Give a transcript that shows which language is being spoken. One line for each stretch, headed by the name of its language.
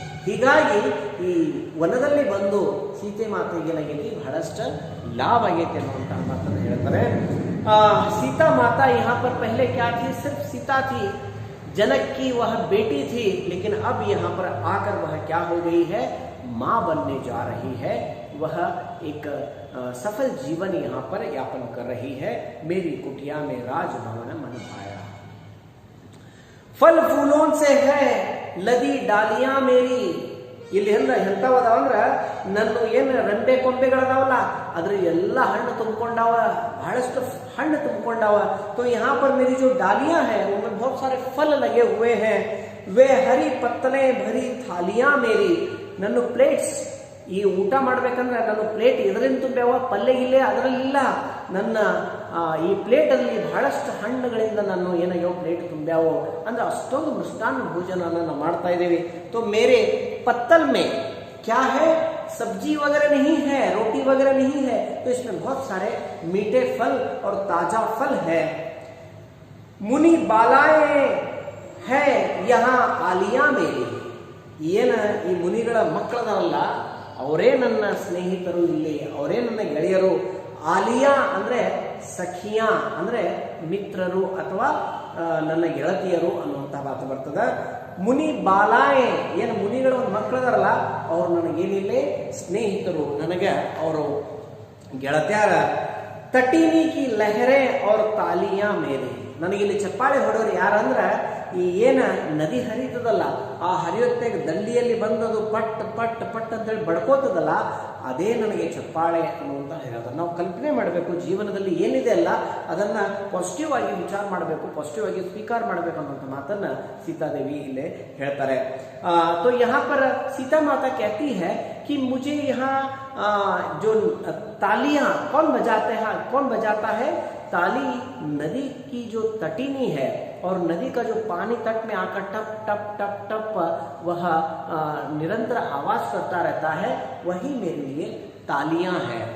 Kannada: ಹೀಗಾಗಿ ಈ ವನದಲ್ಲಿ ಬಂದು ಸೀತೆ ಮಾತೆಗೆ ಏನಾಗೈತಿ, ಬಹಳಷ್ಟು लाभ ಆಗೈತೆ ಅನ್ನುವಂತಹ ಮಾತನ್ನು ಹೇಳ್ತಾರೆ.
Hindi: सीता माता यहाँ पर पहले क्या थी, सिर्फ सीता थी, जनक की वह बेटी थी, लेकिन अब यहाँ पर आकर वह क्या हो गई है, माँ बनने जा रही है. वह एक सफल जीवन यहाँ पर यापन कर रही है. मेरी कुटिया में राजभवन मन भाया. फल फूलों से है लदी डालियां मेरी.
Kannada: ಇಲ್ಲಿ ಎಂಥವದಾವ ಅಂದ್ರೆ ನನ್ನ ಏನು ರಂಬೆ ಕೊಂಬೆಗಳದಾವಲ್ಲ ಅದ್ರ ಎಲ್ಲ ಹಣ್ಣು ತುಂಬಿಕೊಂಡಾವ, ಬಹಳಷ್ಟು ಹಣ್ಣು ತುಂಬಿಕೊಂಡಾವ.
Hindi: तो यहाँ पर मेरी जो डालियां हैं उनमें बहुत सारे फल लगे हुए हैं. वे हरी पत्तले भरी थालियां मेरी.
Kannada: ನನ್ನ ಪ್ಲೇಟ್ಸ್, ಈ ಊಟ ಮಾಡ್ಬೇಕಂದ್ರೆ ನನ್ನ ಪ್ಲೇಟ್ ಇದರಿಂದ ತುಂಬ್ಯಾವ, ಪಲ್ಯ ಇಲ್ಲೇ ಅದರಲ್ಲಿಲ್ಲ. ನನ್ನ ಈ ಪ್ಲೇಟ್ ಅಲ್ಲಿ ಬಹಳಷ್ಟು ಹಣ್ಣುಗಳಿಂದ ನಾನು ಏನಾಗ್ಯಾವ ಪ್ಲೇಟ್ ತುಂಬ್ಯಾವೋ, ಅಂದ್ರೆ ಅಷ್ಟೊಂದು ಮೃಷ್ಟಾನ್ನ ಭೋಜನ ನಾವು ಮಾಡ್ತಾ ಇದ್ದೀವಿ.
Hindi: तो मेरे पत्तल में क्या है, सब्जी वगैरह नहीं है, रोटी वगैरह नहीं है, तो इसमें बहुत सारे मीठे फल और ताजा फल है. ಮುನಿ ಬಾಲಾಯೇ ಹೇ ಯಹಾ ಆಲಿಯಾ ಮೇರಿ.
Kannada: ಏನ ಈ ಮುನಿಗಳ ಮಕ್ಕಳದವಲ್ಲ ಅವರೇ ನನ್ನ ಸ್ನೇಹಿತರು, ಇಲ್ಲಿ ಅವರೇ ನನ್ನ ಗೆಳೆಯರು. ಆಲಿಯಾ ಅಂದ್ರೆ ಸಖಿಯಾ ಅಂದ್ರೆ ಮಿತ್ರರು ಅಥವಾ ನನ್ನ ಗೆಳತಿಯರು ಅನ್ನುವಂಥ ಮಾತು ಬರ್ತದ. ಮುನಿ ಬಾಲಾಯೇ ಏನು ಮುನಿಗಳ ಒಂದು ಮಕ್ಕಳದಾರಲ್ಲ ಅವ್ರು ನನಗೇನಿಲ್ಲೇ ಸ್ನೇಹಿತರು, ನನಗೆ ಅವರು ಗೆಳತ್ಯಾರ.
Hindi: ತಟೀನಿ ಕಿ ಲೆಹರೆ ಅವ್ರ ತಾಲಿಯಾ ಮೇರೆ.
Kannada: ನನಗಿಲ್ಲಿ ಚಪ್ಪಾಳೆ ಹೊಡೋರು ಯಾರಂದ್ರೆ ಈ ಏನ ನದಿ ಹರಿತದಲ್ಲ ಆ ಹರಿಯುತ್ತೆ ದಂಡಿಯಲ್ಲಿ ಬಂದದು ಪಟ್ ಪಟ್ ಪಟ್ ಅಂತೇಳಿ ಬಡ್ಕೋತದಲ್ಲ ಅದೇ ನನಗೆ ಚಪ್ಪಾಳೆ ಅನ್ನುವಂತ ಹೇಳ್ತಾರೆ. ನಾವು ಕಲ್ಪನೆ ಮಾಡಬೇಕು ಜೀವನದಲ್ಲಿ ಏನಿದೆ ಅಲ್ಲ ಅದನ್ನ ಪಾಸಿಟಿವ್ ಆಗಿ ವಿಚಾರ ಮಾಡಬೇಕು, ಪಾಸಿಟಿವ್ ಆಗಿ ಸ್ವೀಕಾರ ಮಾಡಬೇಕು ಅನ್ನುವಂಥ ಮಾತನ್ನ ಸೀತಾದೇವಿ ಇಲ್ಲೇ ಹೇಳ್ತಾರೆ.
Hindi: तो यहाँ पर सीता माता कहती है कि मुझे यहाँ जो तालियां कौन बजाता है? ताली नदी की जो तटीनी है और नदी का जो पानी तट में आकर टप टप टप टप वह निरंतर आवाज करता रहता है, वही मेरे लिए तालियां है.